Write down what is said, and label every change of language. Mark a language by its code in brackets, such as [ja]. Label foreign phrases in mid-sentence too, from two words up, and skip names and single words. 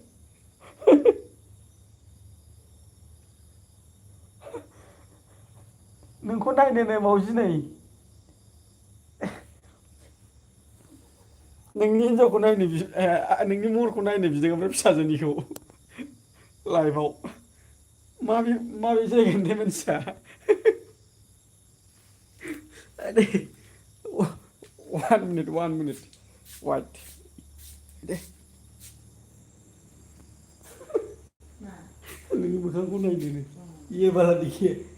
[brx] नोंखौ नायनोनो मावजि नै नोंनि हिनजावखौ नायनो नोंनि महरखौ नायनो बिदों ओमफ्राय फिसाजोनिखौ लाइभआव माबे जायगानिथाय मानसिया [en] one minute wait [brx] दे नोंनि मोखांखौ नायनोनो [hi] ये वाला देखिए